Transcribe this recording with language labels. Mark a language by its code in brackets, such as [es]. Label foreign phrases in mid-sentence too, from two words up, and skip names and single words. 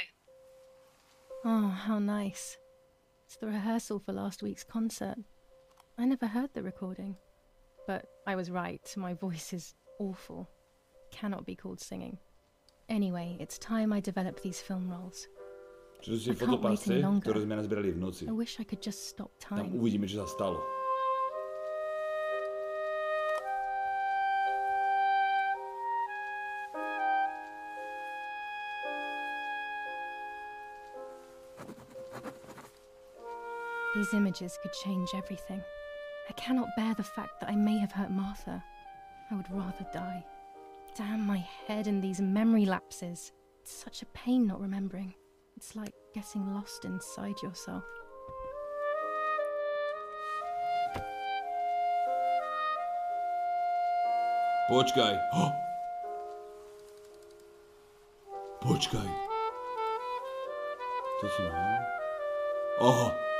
[en] Oh, how nice. It's the rehearsal for last week's concert. I never heard the recording. But I was right, my voice is awful. Cannot be called singing. Anyway, it's time I develop these film roles. [sk] Čo sú tie fotopasce, ktoré sme nazbierali v noci. [en] I wish I could just stop time. [sk] Tam uvidíme, čo sa stalo. [en] These images could change everything. I cannot bear the fact that I may have hurt Martha. I would rather die. Damn my head and these memory lapses. It's such a pain not remembering. It's like getting lost inside yourself. [sk] Počkaj. Oh. Počkaj. To si mám? Oho.